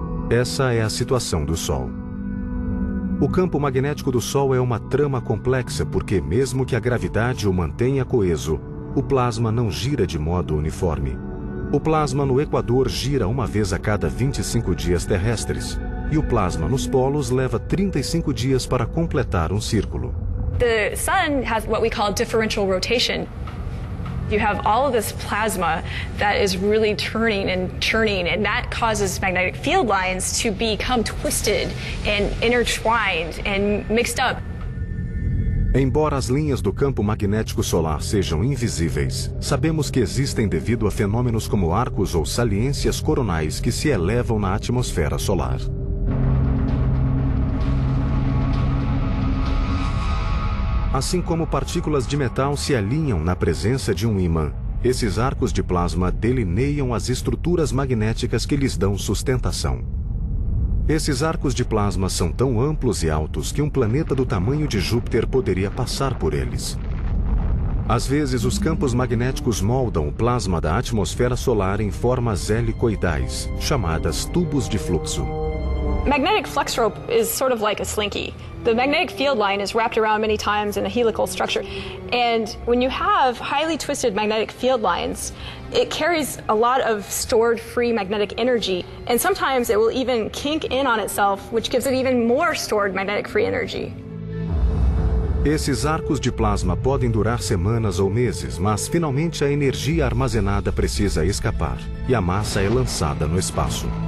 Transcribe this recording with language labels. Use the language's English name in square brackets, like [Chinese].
[Portuguese] Essa é a situação do Sol. O campo magnético do Sol é uma trama complexa porque, mesmo que a gravidade o mantenha coeso, o plasma não gira de modo uniforme. O plasma no Equador gira uma vez a cada 25 dias terrestres, e o plasma nos polos leva 35 dias para completar um círculo. [English] The sun has what we call differential rotation. You have all of this plasma that is really turning and churning, and that causes magnetic field lines to become twisted and intertwined and mixed up. [Portuguese] Embora as linhas do campo magnético solar sejam invisíveis, sabemos que existem devido a fenômenos como arcos ou saliências coronais que se elevam na atmosfera solar. Assim como partículas de metal se alinham na presença de um ímã, esses arcos de plasma delineiam as estruturas magnéticas que lhes dão sustentação. Esses arcos de plasma são tão amplos e altos que um planeta do tamanho de Júpiter poderia passar por eles. Às vezes, os campos magnéticos moldam o plasma da atmosfera solar em formas helicoidais, chamadas tubos de fluxo. [English] Magnetic flux rope is sort of like a slinky. The magnetic field line is wrapped around many times in a helical structure. And when you have highly twisted magnetic field lines, it carries a lot of stored free magnetic energy. And sometimes it will even kink in on itself, which gives it even more stored magnetic free energy. [Portuguese] Esses arcos de plasma podem durar semanas ou meses, mas finalmente a energia armazenada precisa escapar e a massa é lançada no espaço.